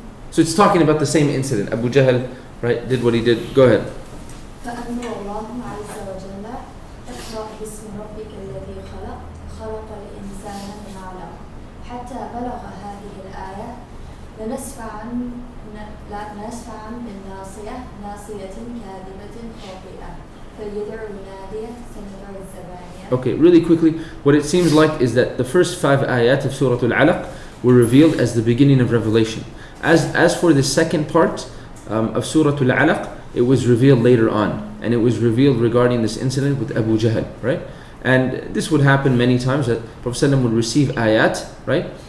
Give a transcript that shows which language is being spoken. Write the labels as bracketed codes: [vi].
[en] So it's talking about the same incident. Abu Jahl, right, did what he did. Go ahead. [ar] فأنزل الله عز وجل اقرأ باسم ربك الذي خلق خلق الإنسان من علق حتى بلغ هذه الآية لنسفعا بالناصية ناصية كاذبة خاطئة فليدع النادية سندع الزبانية. [en] Okay, really quickly, what it seems like is that the first 5 ayat of Surah Al-Alaq were revealed as the beginning of revelation. As for the second part of Surah Al-Alaq, it was revealed later on, and it was revealed regarding this incident with Abu Jahl, right? And this would happen many times, that Prophet ﷺ would receive ayat, right?